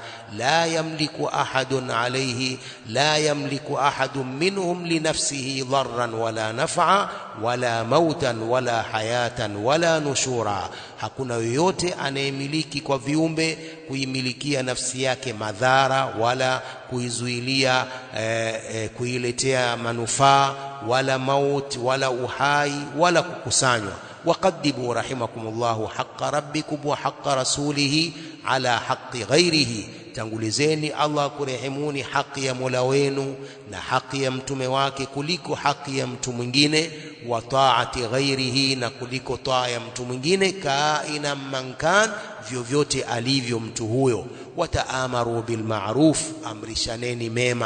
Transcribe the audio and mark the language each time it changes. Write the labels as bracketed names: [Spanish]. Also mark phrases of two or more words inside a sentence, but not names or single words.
[Arabic] لا يملك أحد عليه، لا يملك أحد منهم لنفسه ضرا ولا نفعا ولا موتا ولا حياة ولا نشورا. [Swahili] Hakuna yoyote anayemiliki kwa viumbe kuimilikia nafsi yake madhara wala kuizuilia kuiletea manufaa wala maut wala uhai wala kukusanywa. [Arabic] وقدموا رحمكم الله حق ربكم وحق رسوله على حق غيره. [Swahili] tangulizeni Allah kurehemuni haki ya Mola wenu na haki ya mtume wake kuliko haki ya mtu mwingine, [Arabic] وطاعة غيره, [Swahili] na kuliko taa ya mtu mwingine, [Arabic] كائنا من كان, [Swahili] vyovyote alivyo mtu huyo. [Arabic] وتأمروا بالمعروف, [Swahili] amrishaneni mema.